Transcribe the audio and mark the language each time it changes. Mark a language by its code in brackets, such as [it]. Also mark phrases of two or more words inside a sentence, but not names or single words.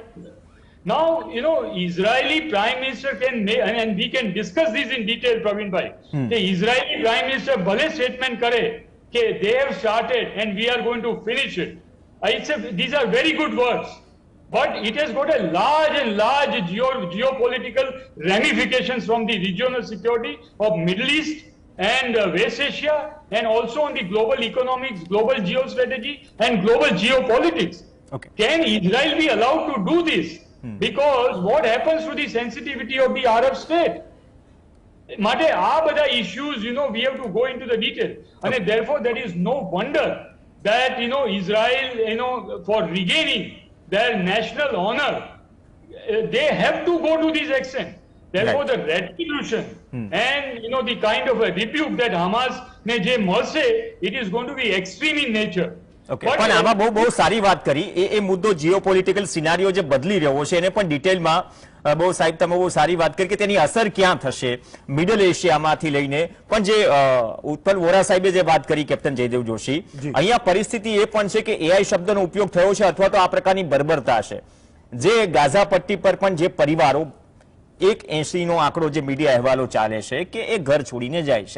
[en] Now, Israeli Prime Minister can make, and we can discuss this in detail, Praveen bhai. The Israeli Prime Minister [gu] ભલે statement કરે કે [en] they have started and we are going to finish it. These are very good words, but it has got a large geopolitical ramifications from the regional security of Middle East and West Asia, and also on the global economics, global geostrategy, and global geopolitics. Okay. Can Israel be allowed to do this? Because what happens to the sensitivity of the Arab state? [gu] માટે આ બધા [en] issues, we have to go into the detail. And therefore, there is no wonder that, Israel, for regaining their national honor, they have to go to this extent. Therefore, the retribution and, the kind of a rebuke that Hamas [gu] ને જે મળશે, [en] it is going to be extreme in nature. [gu] પણ આમાં બહુ સારી વાત કરી. એ મુદ્દો [en] geopolitical scenario [gu] જે બદલી રહ્યો છે એને પણ ડિટેલમાં બહુ સાહેબ તમે બહુ સારી વાત કરી કે તેની અસર ક્યાં થશે મિડલ એશિયામાંથી લઈને. પણ જે ઉત્પલ વોરા સાહેબે જે વાત કરી કેપ્ટન જયદેવ જોશી, અહીંયા પરિસ્થિતિ એ પણ છે કે એઆઈ શબ્દનો ઉપયોગ થયો છે અથવા તો આ પ્રકારની બર્બરતા છે જે ગાઝા પટ્ટી પર પણ જે પરિવારો 180 નો આંકડો જે મીડિયા અહેવાલો ચાલે છે કે એ ઘર છોડીને જાય છે.